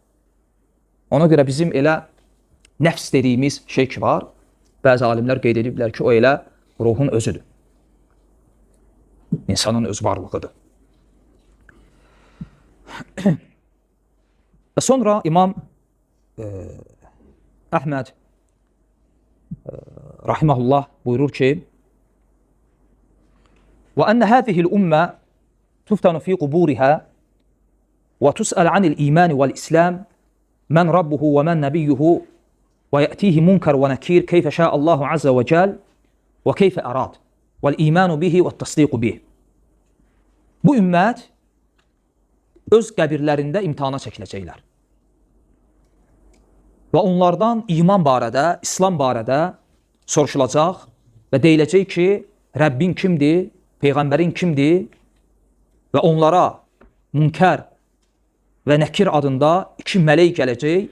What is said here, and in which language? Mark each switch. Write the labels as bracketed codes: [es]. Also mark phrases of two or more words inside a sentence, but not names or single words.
[az] Ona görə bizim elə nəfs dediyimiz şey ki var, bəzi alimlər qeyd ediblər ki, o elə ruhun özüdür. İnsanın öz varlığıdır. Və sonra İmam Əhməd rahiməhullah buyurur ki, [ar] وَأَنَّ هَذِهِ الْأُمَّةِ تُفْتَنُ فِي قُبُورِهَا وَتُسْأَلْ عَنِ الْإِيمَانِ وَالْإِسْلَامِ مَنْ رَبُّهُ وَمَنْ نَبِيُّهُ وَيَأْتِيهِ مُنْكَرْ وَنَكِيرٌ كَيْفَ شَاءَ اللَّهُ عَزَّ وَجَلَّ وَكَيْفَ أَرَادَ وَالْإِيمَانُ بِهِ وَالتَّصْدِيقُ بِهِ. [az] Bu ümmət öz qəbirlərində imtihana çəkiləcəklər. Və onlardan iman barədə, İslam barədə soruşulacaq və deyiləcək ki, Rəbbin kimdir, Peyğəmbərin kimdir və onlara Münkər və Nəkir adında iki mələk gələcək.